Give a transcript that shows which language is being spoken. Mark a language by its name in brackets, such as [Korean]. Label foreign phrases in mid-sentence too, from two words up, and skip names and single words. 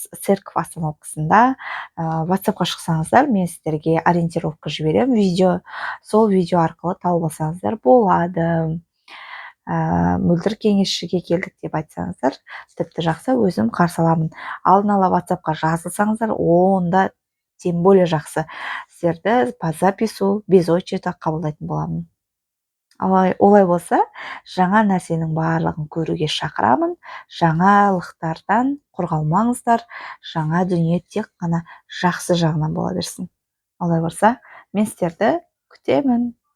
[Kazakh] Церковь остановкасында WhatsAppқа шықсаңыздар, мен сіздерге ориентировка жіберемін, сол видео арқылы тауып алсаңыздар болады. Мөлдір кеңесшіге келдік деп айтсаңыздар, тіпті жақсы, өзім қарсы аламын. Алдын ала WhatsAppқа жазылсаңыздар, онда [Russian] тем более [Kazakh] жақсы. Сіздерді [Russian] по запису без очереди [Kazakh] қабылдайтын боламын. Олай болса, жаңа нәрсенің барлығын көруге шақырамын. Жаңалықтардан қорғалмаңыздар. Жаңа дүние тек қана жақсы жағынан бола берсін. Олай болса, Мен сіздерді күтемін.